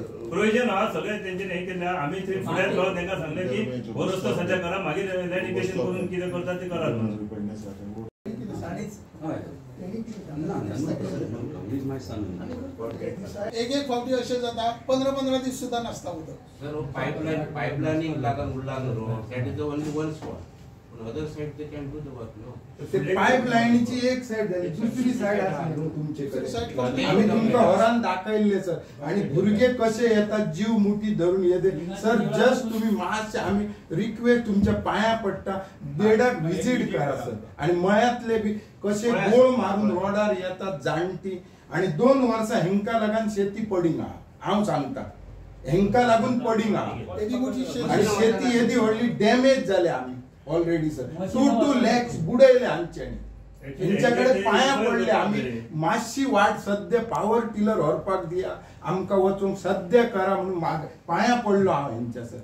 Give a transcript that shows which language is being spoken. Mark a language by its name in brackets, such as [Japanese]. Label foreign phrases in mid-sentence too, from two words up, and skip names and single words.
[Konkani] प्रोविजन हा सगळे तेंच्यानी हे केल्या. आमी थंय फुड्यान रावन तांकां सांगलें की हो रस्तो सध्या करा, मागीर लँडिकेशन करून कितें करतात ते करात म्हणून. एक फावटी अशें जाता 15-15 दीस सुद्दां नासता उदक. सर पायपलायनींग लागून उरला न्हू, [English] That is only one spot. Other side they can do the work no. [Konkani] ते पाईपलाईनची एक साइड झाली, दुसरी साइड आसा तुमचेकडे. आम्ही तुमका होरान दाखयल्ले सर. आणि भुरगे कसे येतात जीव मुठी धरून येते सर. जस्ट तुम्ही मातशे आम्ही रिक्वेस्ट तुमच्या पाया पडटा, बेडाक व्हिजिट करा सर. आणि मळ्यातले बी कसे गोळ मारून रोडार येतात जाणटी. आणि 2 वर्सां हेंका लागून शेती पडींग आहा. हांव सांगता हेंका लागून पडींग आहा. आणि शेती येदी व्हडली डॅमेज जाल्या आमी ऑलरेडी सर. 2 lakhs बुडयले आमच्यानी. तेंच्याकडे पाया पडले आम्ही. मातशी वाट सध्या पॉवर टिलर व्हरपाक दिया, आमकां वचूंक सध्या करा म्हणून पाया पडलो हांव हेंच्या सर.